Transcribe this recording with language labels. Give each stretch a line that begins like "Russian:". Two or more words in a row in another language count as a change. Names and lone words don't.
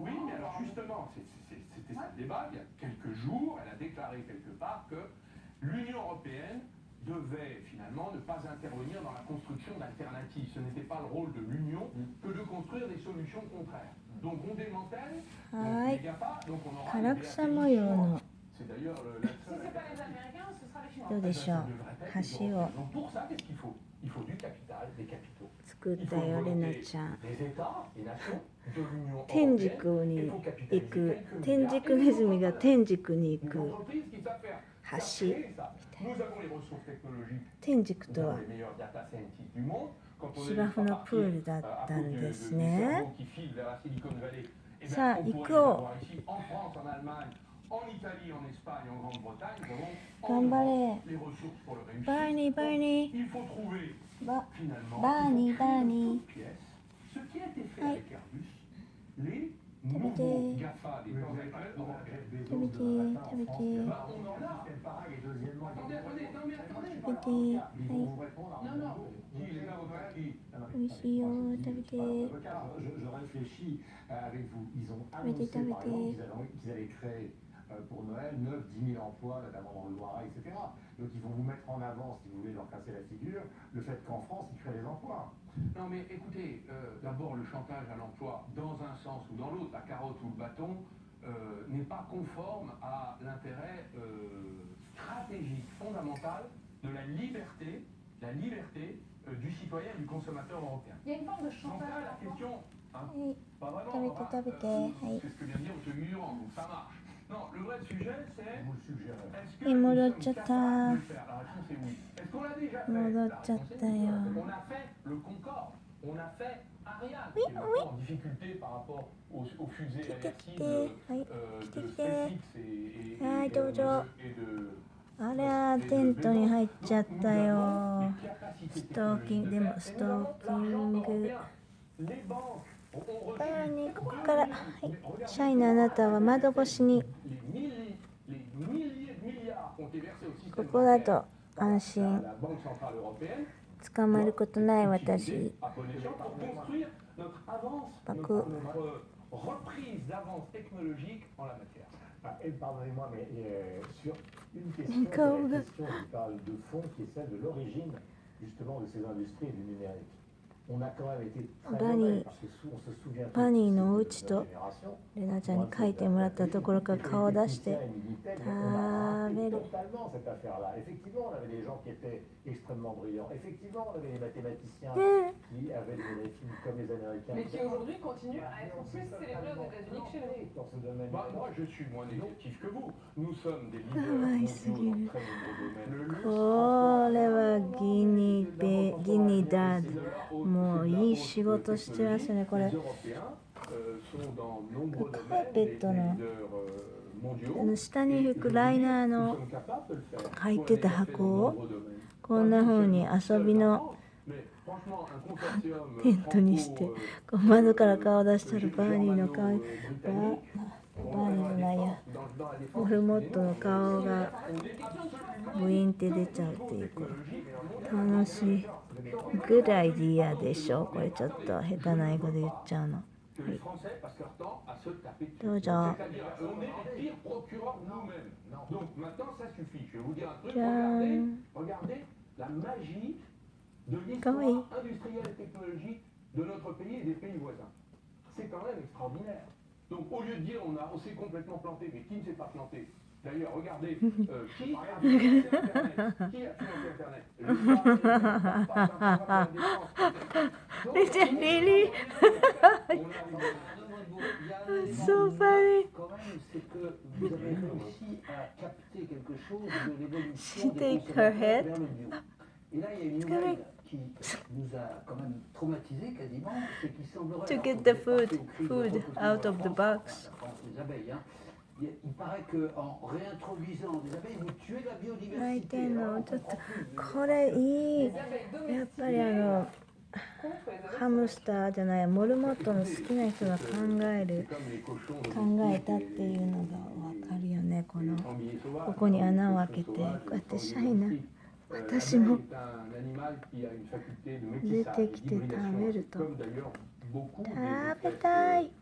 French: Oui, mais alors justement, c'était ça le débat. Il y a quelques jours, elle a déclaré quelque part que l'Union européenne devait finalement ne pas intervenir dans la construction d'alternatives. Ce n'était pas le rôle de l'Union que de construire des solutions contraires. Donc on démantèle, donc les GAFA, donc on aura des acquisitions. C'est d'ailleurs la Si ce n'est pas les Américains, ce sera les Chinois.
Japanese: どうでしょう。橋を
French: Donc pour ça, qu'est-ce qu'il faut? Il faut du capital, des capitaux.
Japanese: 作ったよ、レナちゃん。
French: Les États, les nations de l'Union
Japanese: 天
French: européenne
Japanese: 竺に
French: et faut
Japanese: 行
French: capitaliser
Japanese: く
French: quelques
Japanese: 天
French: milliards.
Japanese: 竺ネズミが天竺に行
French: Une
Japanese: く
French: entreprise qui savent faire
Japanese: 橋。
French: créer ça. Nous avons les ressources technologiques,
Japanese: 天竺
French: nous
Japanese: と
French: avons
Japanese: は
French: les meilleurs
English: data scientists
French: du monde. Quand on est
Japanese: 芝生のプールだったんですね。
French: qui file vers la Silicon Valley, et
Japanese: さあ
French: bien,
Japanese: 行
French: on
Japanese: こ
French: pourrait
Japanese: う。
French: les avoir ici en France, en Allemagne, en Italie, en Espagne, en Grande-Bretagne. Nous avons
Japanese: 頑
French: en
Japanese: 張
French: Europe
Japanese: れ。
French: les ressources pour le réussir.
Japanese: バーニーバーニ
French: Il faut trouver
Japanese: ー。バ
French: finalement
Japanese: バーニーバー
French: une
Japanese: ニ
French: toute pièce, ce qui a été fait Ouais. avec Airbus, les Tabité. nouveaux GAFA des temps actuels européens.
Japanese: 食べて食べて
French: Bah, on en a. Attendez, attendez, non mais attendez.
Japanese: 食べて。はい。
French: Non, non. Qui est là, votre qui
Japanese: 美味しいよ。食べて。
French: Je réfléchis avec vous. Ils ont annoncé par exemple qu'ils allaient créer pour Noël 9-10 000 emplois, notamment dans le Loiret, etc. Donc ils vont vous mettre en avant, si vous voulez leur casser la figure, le fait qu'en France, ils créent des emplois. Non mais écoutez, d'abord le chantage à l'emploi, dans un sens ou dans l'autre, la carotte ou le bâton, n'est pas conforme à l'intérêt stratégique, fondamental de la liberté du citoyen et du consommateur européen. Il y a une forme de Donc chantage là, à la l'emploi. question, hein,
Japanese: はい。
French: pas vraiment,
Japanese: 食べて食べて。はい。
French: c'est ce que vient de dire M. Guillaume, donc ça marche. Non, le vrai sujet c'est, Vous le suggérez. est-ce que Et nous sommes Molochata. capables de le faire? La réponse est oui. Est-ce qu'on l'a déjà fait? La réponse est Molochata, oui. yo. On a fait le Concorde, on a fait Ariane, Oui, qui est maintenant en difficulté par rapport aux fusées aversives Ouais. de SpaceX et Ouais, dojo. de
Japanese: あら、テントに入っちゃったよ。ストーキング、でもストーキング。バーニー、ここから。はい。シャイなあなたは窓越しに。ここだと安心。捕まることない私。パク。
French: reprise d'avance technologique en la matière. Pardonnez-moi, mais sur une question, la question qui parle de fond, qui est celle de l'origine justement de ces industries et du numérique. On a quand même été très mauvais parce qu'on se souvient
Japanese: パニーのお
French: de
Japanese: 家
French: notre
Japanese: と
French: génération.
Japanese: レナちゃんに書いてもらったところから顔を出して食べる。
French: Totalement cette affaire-là. Effectivement, on avait des gens qui étaient extrêmement brillants. Effectivement, on avait des mathématiciens qui avaient des films comme les Américains. Mais qui aujourd'hui continuent à être plus célébrés aux États-Unis que chez nous. Dans ce domaine. Bah, moi, je suis moins négatif que vous. Nous sommes des leaders mondiaux dans très nombreux domaines. Le luxe,
Japanese: これはギニダード。もういい仕事してますね、これ。
French: les Européens sont dans nombreux
Japanese: カー
French: domaines
Japanese: ペ
French: des
Japanese: ットの
French: leaders mondiaux.
Japanese: 下に拭くライナー
French: Nous
Japanese: の
French: sommes capables de le faire.
Japanese: 入ってた
French: On l'a fait
Japanese: 箱
French: dans
Japanese: を
French: nombreux domaines.
Japanese: こんな風に遊びの
French: Mais franchement, un consortium
Japanese: テントにしてこう窓から顔出したらバーニーの顔バーニーじゃないやモルモットの顔がブインって出ちゃうっていうこれ楽しい。グッドアイディアでしょ。これちょっと下手な英語で言っちゃうの。
French: Que les Français passent leur temps à se taper dessus.
Japanese: どうぞ。
French: C'est-à-dire, on est les pires procureurs nous-mêmes. Donc maintenant, ça suffit. Je vais vous dire un truc.
Japanese: じゃーん。
French: Regardez la magie de Quand l'histoire même. industrielle et technologique de notre pays et des pays voisins. C'est quand même extraordinaire. Donc au lieu de dire on s'est complètement planté, mais qui ne s'est pas planté? D'ailleurs, regardez, qui a financé Internet? Qui a financé Internet? Richard,
English: really? So funny.
French: Quand même, c'est que vous avez réussi à capter quelque chose de
English: She
French: l'évolution des
English: take her
French: consommateurs
English: head.
French: vers le bio. Et là, il y a une nouvelle qui nous a quand même traumatisés quasiment, c'est qu'il semblerait...
English: To
French: alors
English: get
French: que
English: the
French: vous êtes
English: food
French: parti au cri de recrutement
English: out of the
French: France,
English: box.
French: enfin, la France des abeilles, hein, il paraît qu'en réintroduisant des abeilles, vous tuez la
Japanese: 泣い
French: biodiversité.
Japanese: てん
French: Alors,
Japanese: の
French: on
Japanese: ちょっと
French: comprend plus.
Japanese: これいい
French: Les abeilles
Japanese: やっ
French: domestiques
Japanese: ぱり
French: contre les abeilles
Japanese: ハムスターじゃないモルモットの好きな人が考えたっていうのが分かるよね。このここに穴を開けてこうやってシャイな私も出てきて食べると食べたい。